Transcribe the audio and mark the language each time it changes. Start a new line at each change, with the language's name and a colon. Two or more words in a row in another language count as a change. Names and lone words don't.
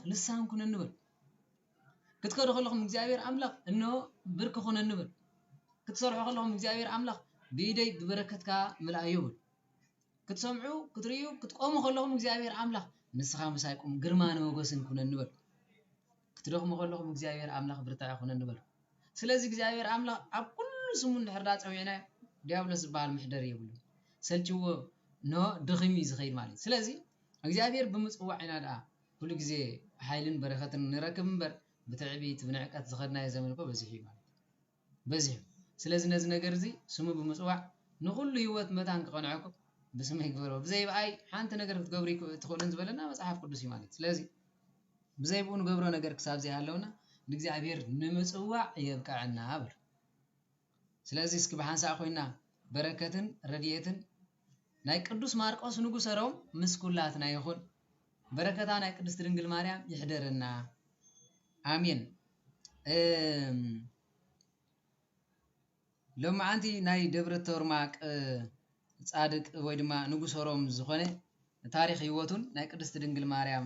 Tigrinya: ልሳን ኩነኒ በል ክትከዱ ከለኹም እግዚአብሔር አምላክ እነሆ ብርክ ኩነኒ በል ክትሰርሑ ከለኹም እግዚአብሔር አምላክ ብኢደይ ብበረከትካ ምልአዩ በል ክትሰምዑ ክትርዩ ክትቆሙ ከለኹም እግዚአብሔር አምላክ ንስኻ መሳይቁም ግርማ ንመጎስን ኩነኒ በል ክትደኽሙ ከለኹም እግዚአብሔር አምላክ ብርታዕ ኩነኒ በል ስለዚህ እግዚአብሔር አምላክ ኣብ ኩሉ ስሙ እንድሕርዳ ፀዊዕና ዲያብሎስ ዝበሃል ምሕደር የብሉ ሰልችዎ ኖ ድኽሚ ዝኸይድ ማለት ስለዚህ እግዚአብሔር ብምፅዋዕ ኢና ደኣ ኩሉ ግዜ ሓይልን በረከትን ንረክብ እምበር ብትዕቢት ብንዕቀት ዝኸድናዮ ዘመን እኮ በዚሕ እዩ ማለት በዚሕ ስለዚህ ነዚ ነገር እዚ ስሙ ብምፅዋዕ ንኩሉ ህይወት መታን ክቐንዐኩም ብስሙ ይግበሮ ብዘይበኣይ ሓንቲ ነገር ክትገብሩ ትኽእሉን ዝበለና መጽሓፍ ቅዱስ እዩ ማለት ስለዚህ ብዘይብኡ ንገብሮ ነገር ክሳብ ዘይሃለውና ንእግዚአብሔር ንምፅዋዕ የብቃዕና ብር ስለዚህ እስኪ ብሓንሳእ ኮይና በረከትን ረድኤትን ናይ ቅዱስ ማርቆስ ንጉሰ ሮም ምስ ኩላትና ይኹን በረከታ ናይ ቅድስት ድንግል ማርያም ይሕደረና አሜን ሎማ አንቲ ናይ ደብረ ተርማቅ ጻድቅ ወይ ድማ ንጉሰ ሮም ዝኾነ ታሪክ ህይወቱን ናይ ቅድስት ድንግል ማርያም